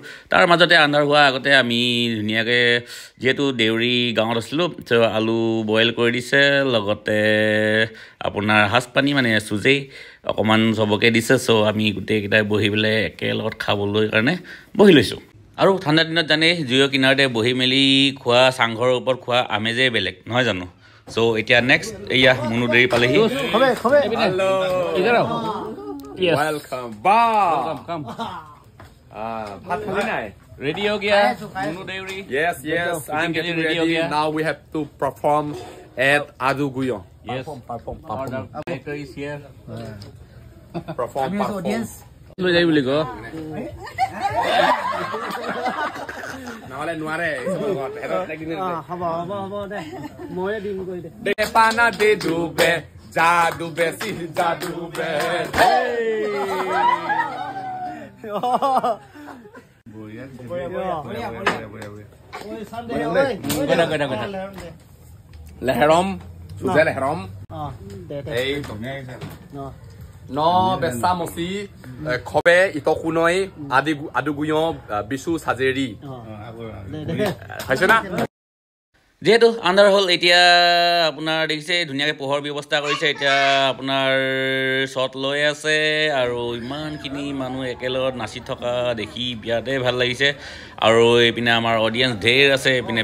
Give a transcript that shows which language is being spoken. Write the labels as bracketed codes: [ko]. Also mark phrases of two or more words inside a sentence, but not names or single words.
[as] তাৰ মাজতে আন্ধাৰ হোৱা আগতে আমি ধুনীয়াকৈ যিহেতু দেউৰী গাঁৱত আছিলোঁ চ' আলু বইল কৰি দিছে লগতে আপোনাৰ সাজপানী মানে চুজেই অকণমান চবকে দিছে চ' আমি গোটেইকেইটাই বহি পেলাই একেলগত খাবলৈ কাৰণে বহি লৈছোঁ আৰু ঠাণ্ডা দিনত জানেই জুইৰ কিনাৰতে বহি মেলি খোৱা চাংঘৰৰ ওপৰত খোৱা আমেজেই বেলেগ নহয় জানো চ' এতিয়া নেক্সট এয়া মুনু দেউৰী পালেহি welcome ভাত খালি নাই [hi] ready ho gaya Munu Deuri [en] yes I'm getting ready now we have to perform at Aduguyon yes perform director is here perform audience [as] লৈ যাই বুলি কো নহলে নোৱাৰে হ'ব দে ময়ে দিম কৰি দে [der] de pana de dube jadube si jadube leherom sudah leherom ei no besamosi khobe itokunoi aduguyon bisu sajeri [as] হৈছে না যেহেতু আন্ধাৰ হ'ল এতিয়া আপোনাৰ দেখিছে ধুনীয়াকৈ পোহৰ ব্যৱস্থা কৰিছে এতিয়া আপোনাৰ শ্বট লৈ আছে আৰু ইমানখিনি মানুহ একেলগত নাচি থকা দেখি বিৰাটেই ভাল লাগিছে আৰু এইপিনে আমাৰ অডিয়েঞ্চ ঢেৰ আছে এইপিনে